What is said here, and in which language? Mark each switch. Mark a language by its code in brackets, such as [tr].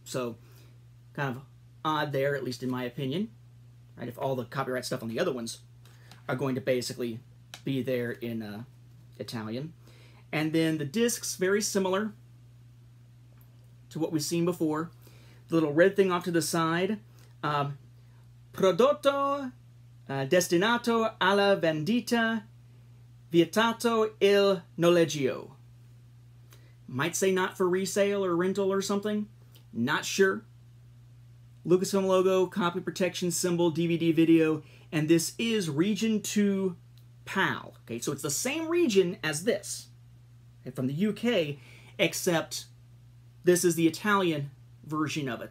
[en] So, kind of odd there, at least in my opinion, right? If all the copyright stuff on the other ones are going to basically be there in Italian. And then the discs, very similar to what we've seen before. The little red thing off to the side, [it] prodotto destinato alla vendita, vietato il noleggio. [en] Might say not for resale or rental or something. Not sure. Lucasfilm logo, copy protection symbol, DVD video, and this is Region 2 PAL. Okay, so it's the same region as this, okay, from the UK, except this is the Italian version of it.